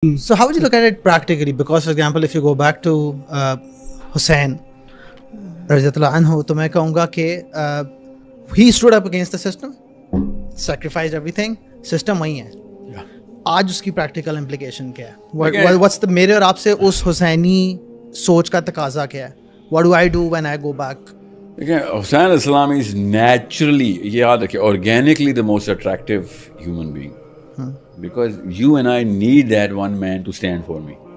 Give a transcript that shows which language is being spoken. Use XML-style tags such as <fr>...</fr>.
<en>So how would you look at it practically? Because for example, if you go back to Hussein Radiyallahu anhu,</en> <ur>تو میں کہوں گا کہ</ur> <en>he stood up against the system, sacrificed everything, system</en> <ur>وہی ہے. آج اس کی practical implication کیا ہے؟</ur> <en>What's the</en> <ur>میرے اور آپ سے اس حسینی سوچ کا تقاضا کیا ہے؟</ur> <en>What do I do when I go back? حسین اسلام is naturally,</en> <ur>یہ یاد رکھیں,</ur> <en>organically the most attractive human being. Because you and I need that one man to stand for me.</en>